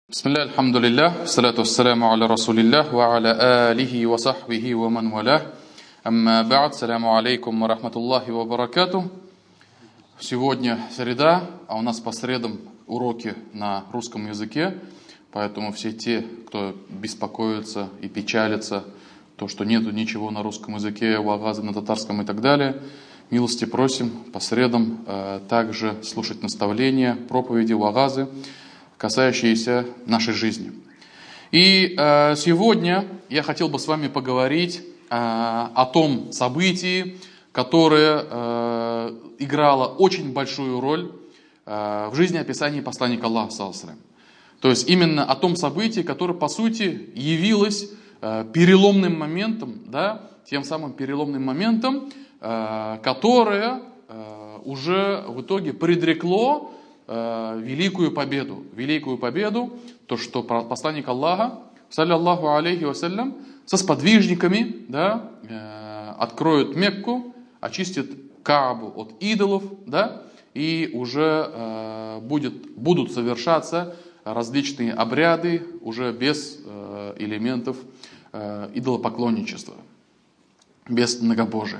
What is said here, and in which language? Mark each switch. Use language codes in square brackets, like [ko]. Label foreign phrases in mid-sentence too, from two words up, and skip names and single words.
[ar] بسم الله، الحمد لله، الصلاة والسلام على رسول الله، وعلى آله وصحبه ومن والاه. أما بعد، السلام عليكم ورحمة الله وبركاته. [ru] Сегодня среда, а у нас по средам уроки на русском языке, поэтому все те, кто беспокоится и печалится, то, что нету ничего на русском языке, вагазы на татарском и так далее, милости просим по средам также слушать наставления, проповеди, вагазы, касающиеся нашей жизни. И сегодня я хотел бы с вами поговорить о том событии, которое играло очень большую роль в жизни описания посланника Аллаха, [ar] صلى الله عليه وسلم. [ru] То есть именно о том событии, которое по сути явилось переломным моментом, да, тем самым переломным моментом, которое уже в итоге предрекло великую победу, то, что посланник Аллаха, [ar] صلى الله عليه وسلم, [ru] со сподвижниками, да, откроют Мекку, очистят Каабу от идолов, да, и уже будут совершаться различные обряды уже без элементов идолопоклонничества, без многобожия.